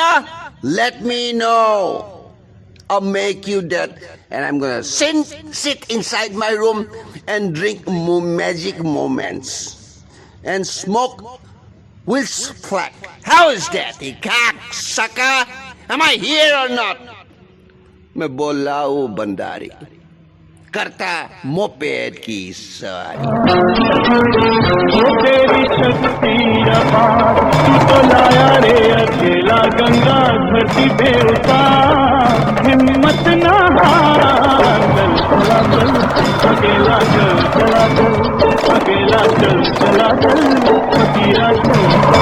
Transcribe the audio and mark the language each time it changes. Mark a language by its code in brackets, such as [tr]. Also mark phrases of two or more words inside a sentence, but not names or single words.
[en] Let me know. I'll make you that. And I'm gonna sit inside my room and drink magic moments and smoke Wills Flat. How is that, you cocksucker? Am I here or not? [hi] मैं बोला वो बंदारी करता मोपेड की सवारी तेरी शक्ति अपार तू तो लाया रे अकेला गंगा धरती पे उतार हिम्मत ना हार चल चला चल अकेला चल चला चल अकेला चल फकीरा चल